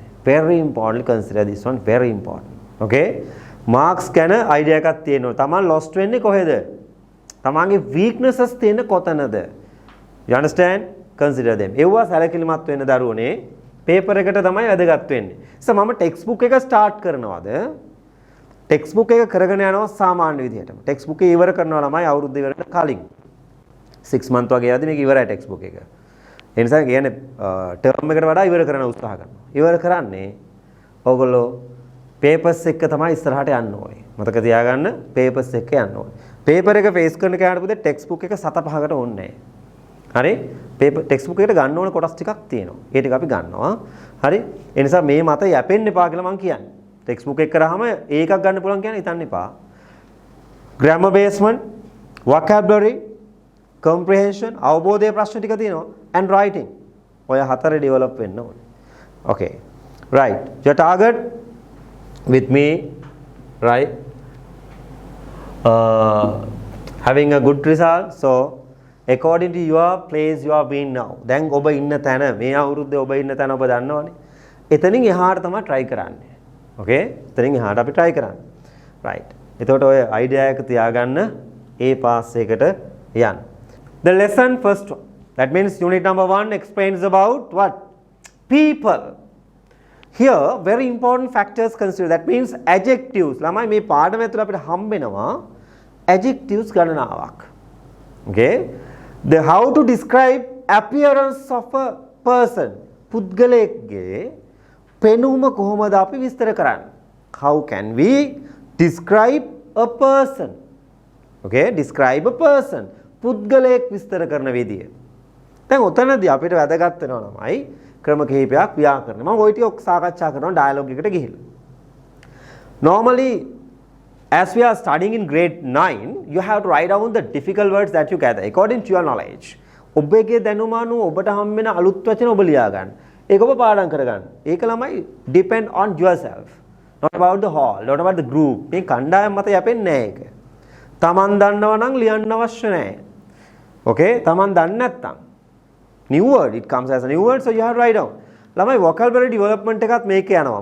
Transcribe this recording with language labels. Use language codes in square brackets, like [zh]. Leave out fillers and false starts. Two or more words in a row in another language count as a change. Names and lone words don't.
[en] Very important consider this one very important. [si] Okay? මාක්ස් ගැන අයිඩියා එකක් තියෙන්න ඕනේ. Taman lost වෙන්නේ කොහෙද? Tamanගේ weaknesses තියෙන කොතනද? [en] You understand? Consider them. [si] ඒවා සැලකිලිමත් වෙන්න දරුවනේ. පේපර් එකට තමයි වැදගත් වෙන්නේ. මම [en] text book [si] එක ස්ටාර්ට් කරනවාද? [en] text book [si] එක කරගෙන යනවා සාමාන්‍ය විදිහටම. [en] text book [si] එක ඉවර කරනවා ළමයි අවුරුද්ද ඉවරට කලින්. 6 month වගේ යද්දි මේක ඉවරයි [en] text book [si] එක. ඒ නිසා කියන්නේ ටර්ම් එකට වඩා ඉවර කරන්න උත්සාහ කරනවා. ඉවර කරන්නේ ඕගොල්ලෝ පේපර්ස් එක තමයි ඉස්සරහට යන්න ඕනේ. මතක තියාගන්න පේපර්ස් එක යන්න ඕනේ. පේපර් එක ෆේස් කරන කෙනාට පුතේ [en] text book [si] එක 7-5කට ඕනේ නැහැ. හරි [en] paper text book [si] එකට ගන්න ඕන කොටස් ටිකක් තියෙනවා. ඒ ටික අපි ගන්නවා. හරි ඒ නිසා මේ මත යැපෙන්න එපා කියලා මම කියන්නේ. [en] text book [si] එක කරාම ඒකක් ගන්න පුළුවන් කියන්නේ හිතන්න එපා. [en] grammar basement, vocabulary, comprehension, [si] අවබෝධයේ ප්‍රශ්න ටික තියෙනවා [en] and writing. [si] ඔය හතරේ develop වෙන්න ඕනේ. [en] Okay. Right. Your target with me right having a good result. So according to your place you are being now. [si] දැන් ඔබ ඉන්න තැන මේ අවුරුද්දේ ඔබ ඉන්න තැන ඔබ දන්නවනේ. එතනින් එහාට තමයි try කරන්නේ. Okay? එතනින් එහාට අපි try කරන්නේ. Right. එතකොට ඔය idea එක තියාගන්න A pass එකට යන්න. [en] The lesson first one. That means unit number 1 explains about what? People. Here very important factors consider. That means adjectives. [si] ළමයි මේ පාඩම ඇතුළේ අපිට හම්බෙනවා adjectives ගණනාවක්. [en] Okay? The how to describe appearance of a person. [si] පුද්ගලයෙක්ගේ පෙනුම කොහොමද අපි විස්තර කරන්නේ? [en] How can we describe a person? Okay, describe a person. [si] පුද්ගලයෙක් විස්තර කරන විදිය. දැන් උතනදී අපිට වැදගත් වෙනවා ළමයි ක්‍රම කිහිපයක් ව්‍යාකරණ. මම ওই ටික සාකච්ඡා කරනවා ඩයලොග් එකට ගිහිල්ලා. [en] Normally as we are studying in grade 9, you have to write down the difficult words that you gather according to your knowledge. [si] ඔබගේ දැනුම අනුව ඔබට හම් වෙන අලුත් වචන ඔබ ලියා ගන්න. ඒක ඔබ පාඩම් කර ගන්න. ඒක ළමයි [en] depend on yourself. Not about the hall, not about the group. [si] මේ කණ්ඩායම් මත යැපෙන්නේ නැහැ ඒක. Taman දන්නව නම් ලියන්න අවශ්‍ය නැහැ. [en] Okay? [si] තමන් දන්නේ නැත්නම් [en] new word, it comes as a new word, so you have to write down. [si] ළමයි vocabulary development එකත් මේකේ යනවා.